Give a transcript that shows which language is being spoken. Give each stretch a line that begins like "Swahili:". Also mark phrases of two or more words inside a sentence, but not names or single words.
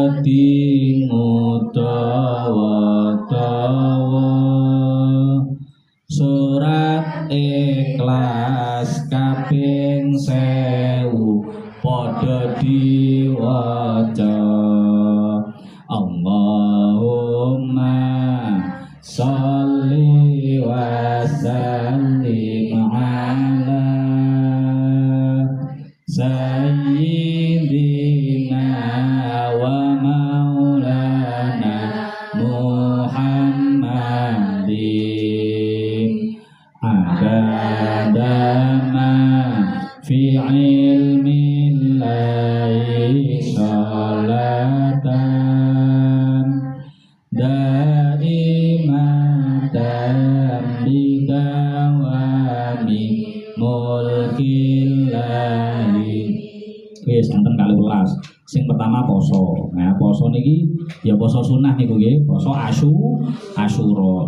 Javanese: dingudawa-dawa surat ikhlas kaping 1000 padha diwaca
Arabic: اللهم صل وسلم على سيدنا ومولانا محمد عدد ما في علم الله صلاة دائمة بدوام ملك الله.
Javanese: Wis enten 12. Sing pertama poso. Nah, poso niki ya poso sunah niku nggih, poso Asyura.